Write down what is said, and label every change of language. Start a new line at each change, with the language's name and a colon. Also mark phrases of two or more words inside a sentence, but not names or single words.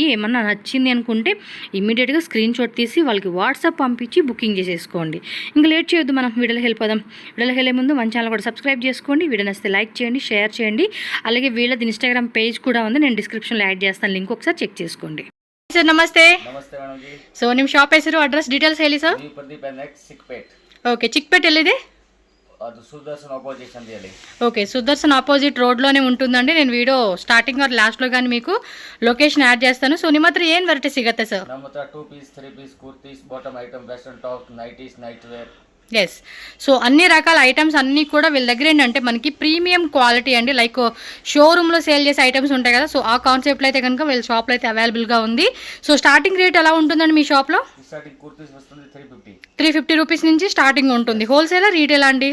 Telugu: ఏమన్నా నచ్చింది అనుకుంటే ఇమ్మీడియట్గా
English: screen shot
Telugu: తీసి వాళ్ళకి వాట్సాప్ పంపించి బుకింగ్ చేసేసుకోండి. ఇంకా లేట్ చేయొద్దు, మనం వీడియోకి వెళ్ళిపోదాం. వీడియోకి వెళ్ళే ముందు మన ఛానల్ కూడా సబ్స్క్రైబ్ చేసుకోండి. వీడియో నచ్చితే లైక్ చేయండి, షేర్ చేయండి. అలాగే వీళ్ళది ఇన్స్టాగ్రామ్ పేజ్ కూడా ఉంది, నేను డిస్క్రిప్షన్లో యాడ్ చేస్తాను, లింక్ ఒకసారి చెక్ చేసుకోండి.
Kannada: ಸರ್ ನಮಸ್ತೆ. ನಮಸ್ತೆ ಮೇಡಮ್ ಜಿ. ಸೊ ನಿಮ್ಮ ಶಾಪ್ ಹೆಸರು
English: address details
Kannada: ಹೇಳಿ ಸರ್. ಪ್ರದೀಪ್ ಎನ್ಎಕ್ಸ್ ಚಿಕ್ಪೇಟ್. ಓಕೆ, ಚಿಕ್ಪೇಟ್ ಎಲ್ಲಿದೆ? ಅದು ಸುದರ್ಶನ್ ಆಪೋಸಿಟ್ ಸಂದಿಯಲ್ಲಿ.
Telugu: ఓకే, సుదర్శన్ ఆపోజిట్ రోడ్లోనే ఉంటుందండి. నేను
English: video starting or
Telugu: లాస్ట్లో కానీ మీకు లొకేషన్ యాడ్ చేస్తాను.
Kannada: సో ನಿಮ್ಮ ಹತ್ರ ಏನು ವೆರೈಟಿ ಸಿಗುತ್ತೆ ಸರ್? ನಮ್ಮ ಹತ್ರ 2 ಪೀಸ್ 3 ಪೀಸ್ ಕುರ್ತೀಸ್,
English: bottom item, western top, Nighties, night wear.
Telugu: ఎస్. సో అన్ని రకాల ఐటమ్స్ అన్నీ కూడా వీళ్ళ దగ్గర ఏంటంటే మనకి
English: premium quality
Telugu: అండి. లైక్ షోరూంలో సేల్ చేసే ఐటమ్స్ ఉంటాయి కదా, సో ఆ కాన్సెప్ట్లో అయితే కనుక వీళ్ళ షాప్లో అయితే అవైలబుల్గా ఉంది.
English: so starting rate
Telugu: ఎలా ఉంటుందండి మీ షాప్లో? స్టార్టింగ్ కుర్తీస్ వస్తుంది 350 రూపీస్ నుంచి స్టార్టింగ్ ఉంటుంది. హోల్సేలా రీటైల్ అండి?